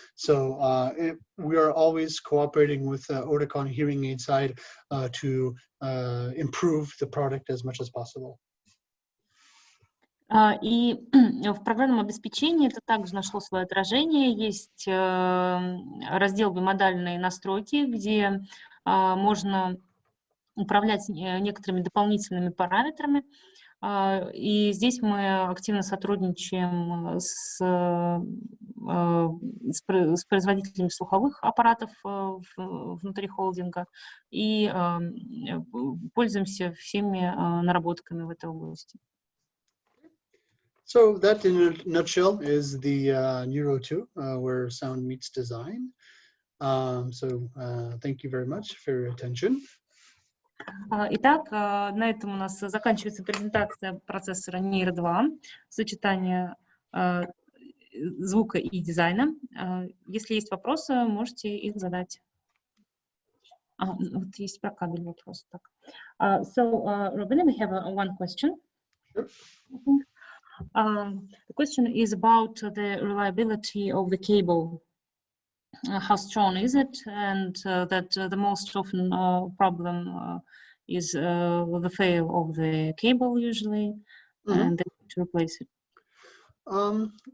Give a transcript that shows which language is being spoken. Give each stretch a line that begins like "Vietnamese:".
English: So we are always cooperating with Oticon hearing aid side to improve the product as much as possible.
Russian: И в программном обеспечении это также нашло свое отражение. Есть раздел бимодальные настройки, где можно управлять некоторыми дополнительными параметрами. И здесь мы активно сотрудничаем с производителями слуховых аппаратов внутри холдинга и пользуемся всеми наработками в этой области.
English: So that in a nutshell is the Neuro 2, where sound meets design. So thank you very much for your attention.
Russian: Итак, на этом у нас заканчивается презентация процессора Neuro 2, сочетание звука и дизайна. Если есть вопросы, можете их задать. Вот есть про кабель вопрос. Так.
English: So, Robin, we have one question. Sure. The question is about the reliability of the cable. How strong is it? And that the most often problem is with the fail of the cable usually, and they need to replace it.